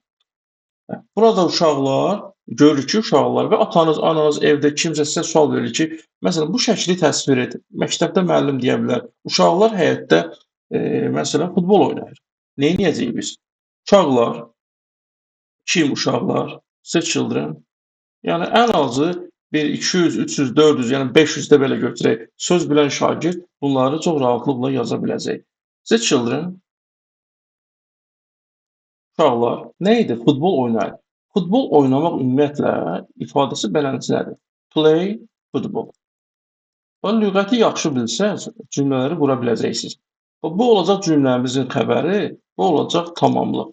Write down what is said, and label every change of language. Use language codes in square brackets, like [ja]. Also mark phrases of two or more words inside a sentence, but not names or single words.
[az] Burada uşaqlar, görürük ki, uşaqlar və atanız, ananız, evdə kimsə sizə sual verir ki, məsələn, bu şəkli təsvir et. Məktəbdə müəllim deyə bilər. Uşaqlar həyətdə, məsələn, futbol oynayır. Nə edəcəyik biz? Uşaqlar, kim uşaqlar? [en] The children. [az] Yəni, ən azı bir 200, 300, 400, yəni 500 də belə götürək. Söz bilən şagird bunları çox rahatlıqla yaza biləcək. [en] The children. [az] Uşaqlar nə idi? Futbol oynayır. Futbol oynamaq ümumiyyətlə ifadəsi beləncədir. [en] Play football. [az] Lüğəti yaxşı bilsəz, cümlələri qura biləcəksiniz. Bu olacaq cümləmizin xəbəri, bu olacaq tamamlıq.